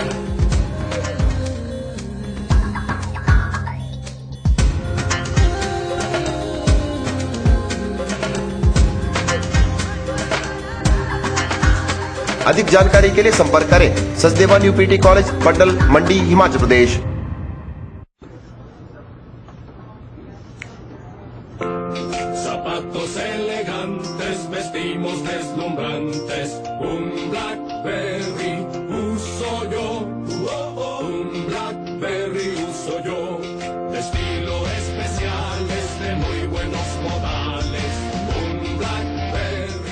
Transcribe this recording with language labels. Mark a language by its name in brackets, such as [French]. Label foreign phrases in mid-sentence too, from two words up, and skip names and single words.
[Hindi] अधिक जानकारी के लिए संपर्क करें सचदेवा न्यू पीटी कॉलेज, पड्डल, मंडी, हिमाचल प्रदेश। [Spanish] Zapatos elegantes, vestimos deslumbrantes, un Blackberry uso yo, un Blackberry uso yo, de estilo especial, de muy buenos modales, un Blackberry।